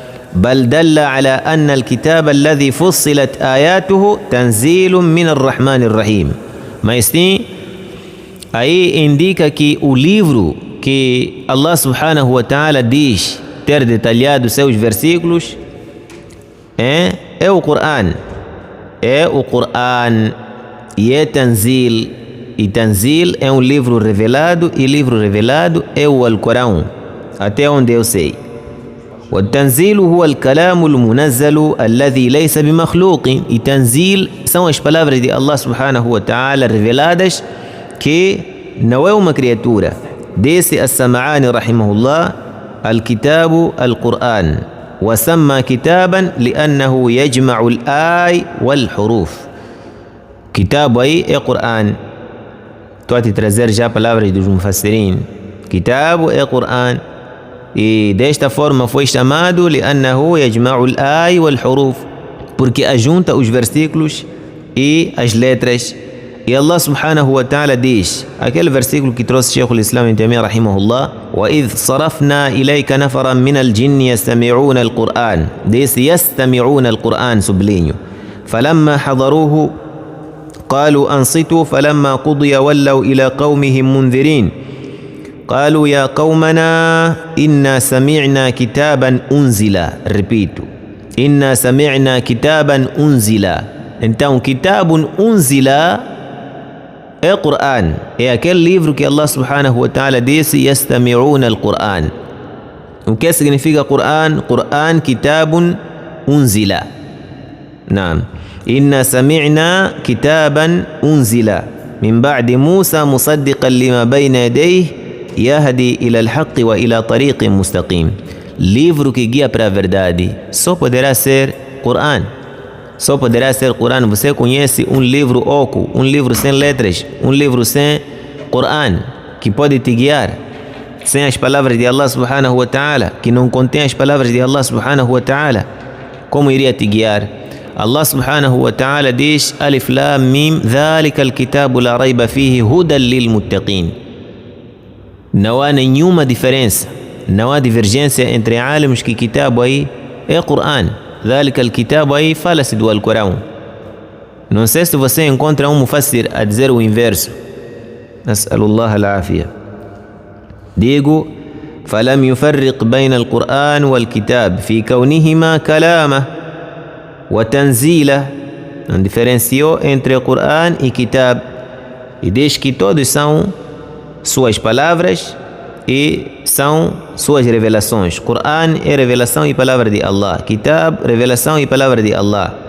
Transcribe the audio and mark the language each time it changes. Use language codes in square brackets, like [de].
[ar] بل دل على أن الكتاب الذي فصلت آياته تنزيل من الرحمن الرحيم. [pt] Mas sim, aí indica que o livro que Allah subhanahu wa ta'ala diz ter detalhado seus versículos é o Qur'an. É o Qur'an e é Tanzil. E Tanzil é um livro revelado e livro revelado é o Alcorão, até onde eu sei. [ar] والتنزيل هو الكلام المنزل الذي ليس بمخلوق. [pt] E Tanzil são as palavras de Allah subhanahu wa ta'ala reveladas que não é uma criatura. Disse As-Sam'ani rahimahullah: [ar] الكتاب القرآن وسمى كتابا لأنه يجمع الآي والحروف. [pt] Kitab aí é Qur'an. Estou a te trazer já palavras dos mufassirin. Kitab é Qur'an. E desta forma foi chamado [ar] لأنه يجمع الآي والحروف, [pt] porque ajunta os versículos e as letras. E Allah subhanahu wa ta'ala diz, aquele versículo que trouxe Sheikh al-Islam Ibn Taymiyyah rahimahullah, [ar] وَإِذْ صَرَفْنَا إِلَيْكَ نَفَرًا مِنَ الْجِنِّ يَسْتَمِعُونَ الْقُرْآنَ. [pt] Diz [ar] يستمعون القرآن, [pt] sublinho. [ar] فَلَمَّا حَضَرُوهُ قالوا أنصتوا فلما قضي ولوا إلى قومهم منذرين قالوا يا قومنا إنا سمعنا كتابا أنزل. [pt] Repito, [ar] إنا سمعنا كتابا أنزل. [pt] Então, kitabun unzila é Qur'an, é aquele livro que Allah subhanahu wa ta'ala disse yastami'una al-Qur'an. O que significa Qur'an? Qur'an kitabun unzila. Naam. [ar] إنا سمعنا كتابا أنزل من بعد موسى مصدقا لما بين يديه يهدي إلى الحق وإلى طريق مستقيم. [pt] Livro que guia para a verdade só poderá ser Qur'an. Só poderá ser Qur'an. Você conhece um livro oco, um livro sem letras, um livro sem Qur'an, que pode te guiar sem as palavras de Allah subhanahu wa ta'ala, que não contém as palavras de Allah subhanahu wa ta'ala? Como iria te guiar? Allah subhanahu wa ta'ala diz Alif Lam Mim [ar] ذلك الكتاب لا ريب فيه هدى للمتقين. [pt] Não há nenhuma diferença, não há divergência entre alims que kitabo aí é Qur'an. [ar] ذلك الكتاب [pt] aí fala-se do Alcorão. Não sei se você encontra um mufassir a dizer o inverso. [ar] Nas'alullah al-afiyah. [pt] Digo [ar] فلم يفرق بين القرآن والكتاب في كونهما كلامه وتنزيله. [pt] Não diferenciou entre o Qur'an e Kitab e diz que todos são suas palavras e são suas revelações. Qur'an é revelação e palavra de Allah. Kitab, revelação e palavra de Allah.